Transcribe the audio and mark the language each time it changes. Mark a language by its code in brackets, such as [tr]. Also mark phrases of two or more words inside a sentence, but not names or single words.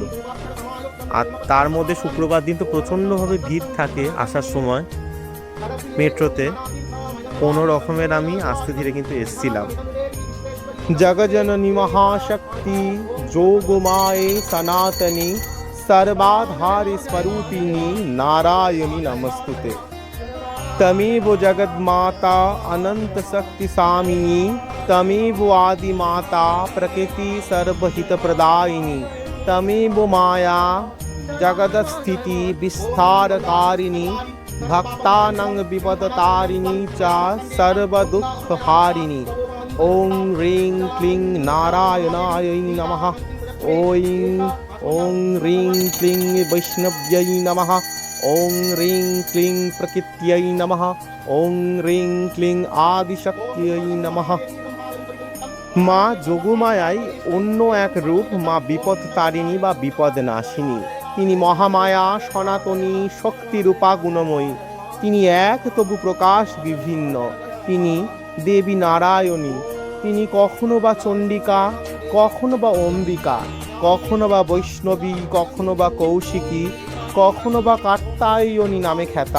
[bn] আর তার মধ্যে শুক্রবার দিন তো প্রচণ্ডভাবে ভিড় থাকে আসার সময় মেট্রোতে। কোনো রকমের আমি আস্তে ধীরে কিন্তু এসছিলাম। [sa] জগজননী মহাশক্তি যোগমায়ে সনাতনী सर्वाधार स्वरूपिणी नारायणी नमस्तुते। तमेव जगन्माता अनंत शक्ति सामिनी, तमेव आदि माता प्रकृति सर्वहित प्रदायिनी, तमेव माया जगदस्थिति विस्तारकारिणी, भक्तानां विपदतारिणी च सर्वदुःखहारिणी। ओं ह्रीं क्लीं नारायणाय नमः। ओं ह्रीं क्लीं वैष्णव्यै नमः। ओं ह्रीं क्लीं प्रकृत्यै नमः। ओं ह्रीं क्लीं आदिशक्त्यै नमः। [bn] মা যোগমায়াই অন্য এক রূপ মা বিপদ তারিণী বা বিপদ নাশিনী। তিনি মহামায়া সনাতনী শক্তিরূপা গুণময়ী। তিনি এক তবু প্রকাশ বিভিন্ন। তিনি দেবী নারায়ণী। তিনি কখনো বা চণ্ডিকা, কখনো বা অম্বিকা, কখনো বা বৈষ্ণবী, কখনো বা কৌশিকী, কখনো বা কাত্যায়নী নামে খ্যাতা।